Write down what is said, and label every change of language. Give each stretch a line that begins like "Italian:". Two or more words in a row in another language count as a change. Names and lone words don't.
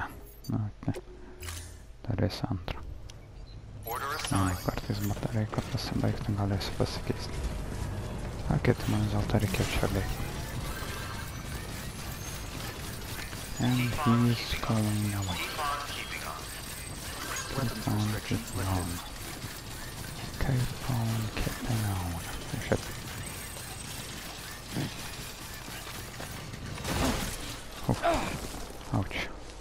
Lithuanian: Na, okay. Darysiu antrą. Kartais batareika pasibaigti, galėsiu pasikeisti. Okay, tai man vis dėlto reikėjo čia baigti.
English: And he's going away. Keep on keeping on. Keep on keeping on. Shit. Ouch.